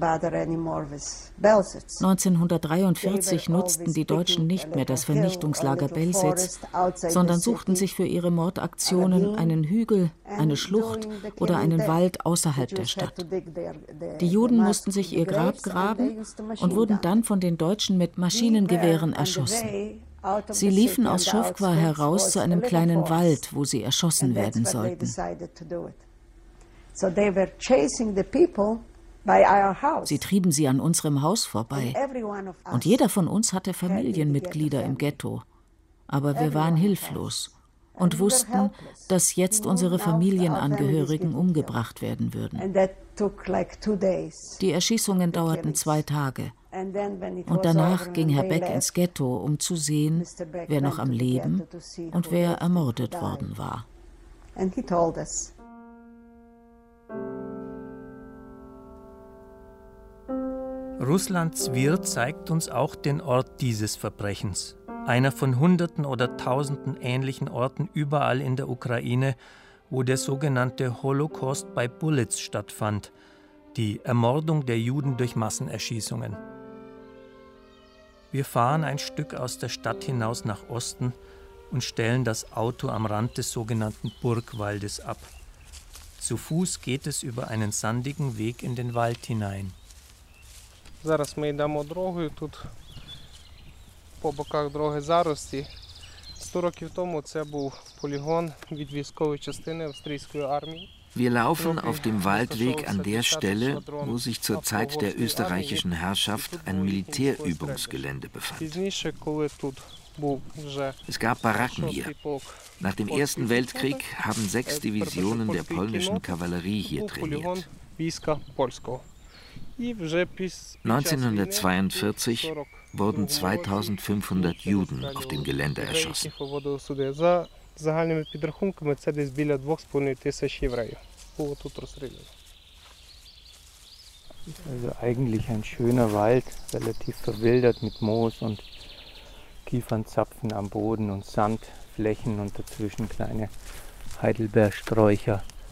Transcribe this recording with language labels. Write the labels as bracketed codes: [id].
[de] 1943 nutzten die Deutschen nicht mehr das Vernichtungslager Belsitz, sondern suchten sich für ihre Mordaktionen einen Hügel, eine Schlucht oder einen Wald außerhalb der Stadt. Die Juden mussten sich ihr Grab graben und wurden dann von den Deutschen mit Maschinengewehren erschossen. Sie liefen aus Schowkwa heraus zu einem kleinen Wald, wo sie erschossen werden sollten. [en] So they were chasing the people by our house. [de] Sie trieben sie an unserem Haus vorbei. Und jeder von uns hatte Familienmitglieder im Ghetto. Aber wir waren hilflos und wussten, dass jetzt unsere Familienangehörigen umgebracht werden würden. Die Erschießungen dauerten 2 Tage. Und danach ging Herr Beck ins Ghetto, um zu sehen, wer noch am Leben und wer ermordet worden war. [en] And he told us. [de] Russlands Wirr zeigt uns auch den Ort dieses Verbrechens. Einer von Hunderten oder Tausenden ähnlichen Orten überall in der Ukraine, wo der sogenannte Holocaust by Bullets stattfand, die Ermordung der Juden durch Massenerschießungen. Wir fahren ein Stück aus der Stadt hinaus nach Osten und stellen das Auto am Rand des sogenannten Burgwaldes ab. Zu Fuß geht es über einen sandigen Weg in den Wald hinein. [uk] Зараз ми йдемо дорогою тут по боках дороги зарості. 100 років тому це був полігон від військової частини австрійської армії. [de] Wir laufen auf dem Waldweg an der Stelle, wo sich zur Zeit der österreichischen Herrschaft ein Militärübungsgelände befand. [uk] Пізніше, коли тут був вже [de] Es gab Baracken hier. Nach dem Ersten Weltkrieg haben 6 Divisionen der polnischen Kavallerie hier trainiert. [uk] Війська польського. [de] 1942 wurden 2500 Juden auf dem Gelände erschossen. Also eigentlich ein schöner Wald, relativ verwildert mit Moos und Kiefernzapfen am Boden und Sandflächen und dazwischen kleine Heidelbeersträucher.